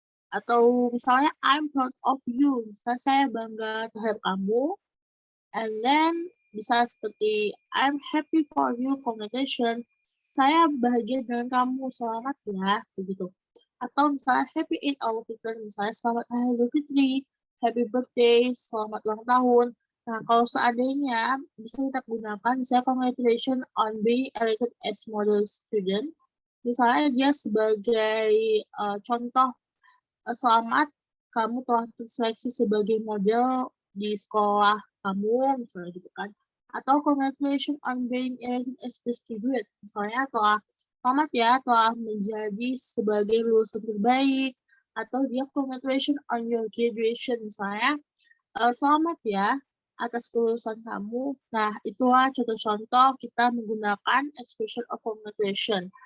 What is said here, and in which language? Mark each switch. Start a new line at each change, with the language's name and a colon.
Indonesian: Atau misalnya,
English: I'm proud of you,
Indonesian: misalnya saya bangga terhadap kamu.
English: And then,
Indonesian: bisa seperti,
English: I'm happy for you, congratulations.
Indonesian: Saya bahagia dengan kamu, selamat ya, begitu. Atau misalnya
English: happy Eid al-Fitr,
Indonesian: misalnya selamat Hari Idul Fitri,
English: happy birthday,
Indonesian: selamat ulang tahun. Nah, kalau seandainya bisa kita gunakan, misalnya
English: congratulations on being elected as model student.
Indonesian: Misalnya dia sebagai contoh, selamat kamu telah terseleksi sebagai model di sekolah kamu, misalnya gitu kan. Atau
English: congratulations on being elected as the student.
Indonesian: Misalnya selamat ya telah menjadi sebagai lulusan terbaik, atau dia
English: congratulations on your graduation,
Indonesian: misalnya selamat ya atas kelulusan kamu. Nah, itulah contoh-contoh kita menggunakan expression of congratulation.